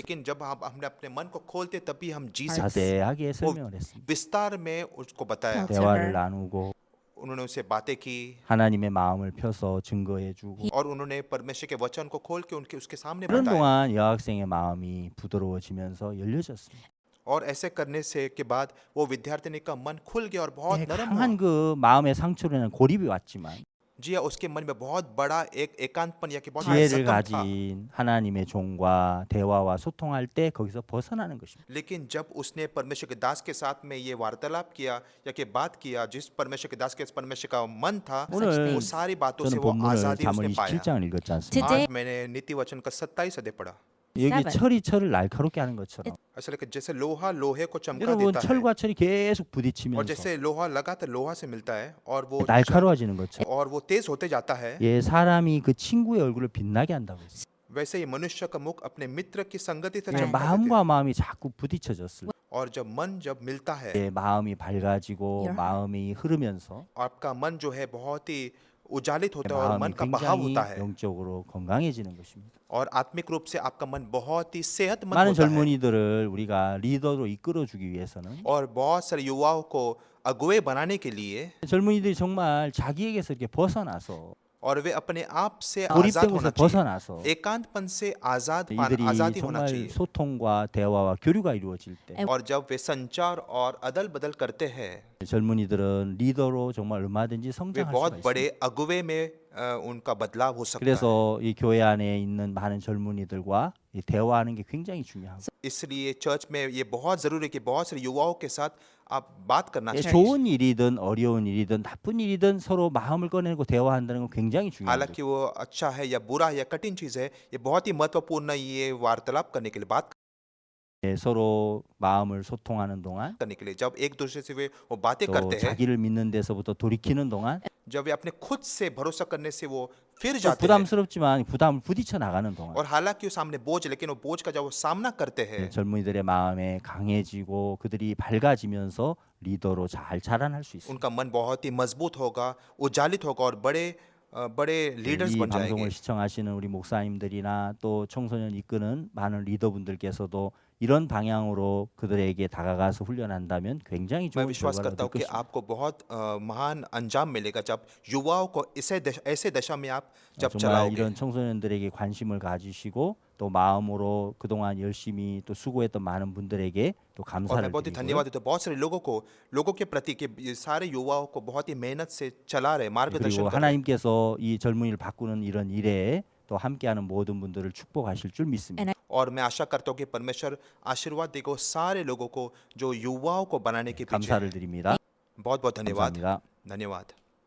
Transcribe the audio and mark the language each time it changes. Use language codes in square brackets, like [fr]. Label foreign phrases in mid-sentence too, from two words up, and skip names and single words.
[hi] लेकिन जब हमने अपने मन को खोलते तभी हम जी सकते। [ko] 자세하게 설명을 했습니다. [hi] विस्तार में उसको बताया, [ko] 대화를 나누고 [hi] उन्होंने उससे बातें की [ko] 하나님의 마음을 펴서 증거해주고 [hi] और उन्होंने परमेश्वर के वचन को खोल के उनके उसके सामने [ko] 그런 [hi] बताया। [ko] 동안 여학생의 마음이 부드러워지면서 열려졌습니다. [hi] और ऐसे करने से के बाद वो विद्यार्थिनी का मन खुल गया और बहुत नरम हुआ। [ko] 강한 그 마음의 상처로 인한 고립이 왔지만 [hi] जी हाँ, उसके मन में बहुत बड़ा एक एकांतपन या कि बहुत बड़ा [ko] 지혜를 [hi] जख्म था। [ko] 가진 하나님의 종과 대화와 소통할 때 거기서 벗어나는 것입니다. [hi] लेकिन जब उसने परमेश्वर के दास के साथ में ये वार्तालाप किया या कि बात किया, जिस परमेश्वर के दास के परमेश्वर का मन था, [ko] 오늘 [hi] वो सारी बातों से [ko] 저는 [hi] वो [ko] 본문을 [hi] आजादी [ko] 잠언 [hi] उसने पाया। [ko] 27장을 읽었지 않습니까? [en] Today- [hi] आज मैंने नीति वचन का 27 अध्याय पढ़ा। [ko] 여기 [en] Seven. [ko] 철이 철을 날카롭게 하는 것처럼 [hi] ऐसा लगे जैसे लोहा लोहे को चमका [ko] 여러분 [hi] देता है [ko] 철과 철이 계속 [hi] और [ko] 부딪히면서 [hi] जैसे लोहा लगातार लोहा से मिलता है और वो [ko] 날카로워지는 것처럼 [hi] तेज होते जाता है, [ko] 예, 사람이 그 친구의 얼굴을 빛나게 한다고 했어요. [hi] वैसे ही मनुष्य का मुख अपने मित्र की संगति से [ko] 예, [hi] चमका देते हैं। [ko] 마음과 마음이 자꾸 부딪혀졌을 때 [hi] और जब मन जब मिलता है, [ko] 예, 마음이 밝아지고 [en] Your- [ko] 마음이 흐르면서 [hi] आपका मन जो है बहुत ही उजालित होता है और [ko] 마음이 [hi] मन का बहाव [ko] 굉장히 [hi] होता है [ko] 영적으로 건강해지는 것입니다. [hi] और आत्मिक रूप से आपका मन बहुत ही सेहतमंद [ko] 많은 [hi] होता है। [ko] 젊은이들을 우리가 리더로 이끌어주기 위해서는 [hi] और बहुत सारे युवाओं को अगुवे बनाने के लिए [ko] 젊은이들이 정말 자기에게서 이렇게 벗어나서 [hi] और वे अपने आप से आजाद [ko] 고립된 [hi] होना [ko] 곳에서 [hi] चाहिए, [ko] 벗어나서 [hi] एकांतपन से [ko] 이들이 [hi] आजादी होना [ko] 정말 [hi] चाहिए। [ko] 소통과 대화와 교류가 이루어질 때 [hi] और जब वे संचार और अदल बदल करते हैं, [ko] 젊은이들은 리더로 정말 얼마든지 [hi] वे [ko] 성장할 수가 [hi] बहुत [ko] 있습니다. [hi] बड़े अगुवे में उनका बदलाव हो सकता है। [ko] 그래서 이 교회 안에 있는 많은 젊은이들과 이 대화하는 게 굉장히 중요하고 [hi] इसलिए चर्च में ये बहुत जरूरी है कि बहुत सारे युवाओं के साथ आप बात करना [ko] 예, [hi] चाहिए। [ko] 좋은 일이든 어려운 일이든 나쁜 일이든 서로 마음을 꺼내고 대화한다는 건 굉장히 중요합니다. [hi] हालांकि वो अच्छा है या बुरा है या कठिन चीज है, ये बहुत ही महत्वपूर्ण है ये वार्तालाप करने के लिए, बात [ko] 예, 서로 마음을 소통하는 동안 [hi] करने के लिए। जब एक दूसरे से वे वो बातें [ko] 또 [hi] करते हैं, [ko] 자기를 믿는 데서부터 돌이키는 동안 [hi] जब वे अपने खुद से भरोसा करने से वो फिर [ko] 또 [hi] जाते हैं, [ko] 부담스럽지만 부담을 부딪혀 나가는 동안 [hi] और हालांकि वो सामने बोझ, लेकिन वो बोझ का जब वो सामना करते हैं, [ko] 예, 젊은이들의 마음에 강해지고 그들이 밝아지면서 리더로 잘 자라날 수 있습니다. [hi] उनका मन बहुत ही मजबूत होगा, उजालित होगा और बड़े लीडर्स [ko] 이 [hi] बन [ko] 방송을 [hi] जाएंगे। [ko] 시청하시는 우리 목사님들이나 또 청소년 이끄는 많은 리더분들께서도 이런 방향으로 그들에게 다가가서 훈련한다면 굉장히 [hi] मैं [ko] 좋은 [hi] विश्वास [ko] 결과를 [hi] करता [ko] 얻을 [hi] हूँ कि [ko] 것입니다. [hi] आपको बहुत महान अंजाम मिलेगा जब युवाओं को ऐसे दशा में आप जब [ko] 정말 [hi] चलाओगे। [ko] 이런 청소년들에게 관심을 가지시고 또 마음으로 그동안 열심히 또 수고했던 많은 분들에게 또 [hi] और [ko] 감사를 [hi] मैं बहुत ही [ko] 드리고요. [hi] धन्यवाद देता हूँ बहुत सारे लोगों के प्रति कि ये सारे युवाओं को बहुत ही मेहनत से चला रहे, मार्गदर्शन [ko] 그리고 [hi] कर रहे। [ko] 하나님께서 이 젊은이를 바꾸는 이런 일에 또 함께하는 모든 분들을 축복하실 줄 믿습니다. [hi] और मैं आशा करता हूँ कि परमेश्वर आशीर्वाद देगा सारे लोगों को जो युवाओं को बनाने के पीछे [ko] 감사를 [hi] है। [ko] 드립니다. [hi] बहुत बहुत धन्यवाद। [ko] 감사합니다. [hi] धन्यवाद।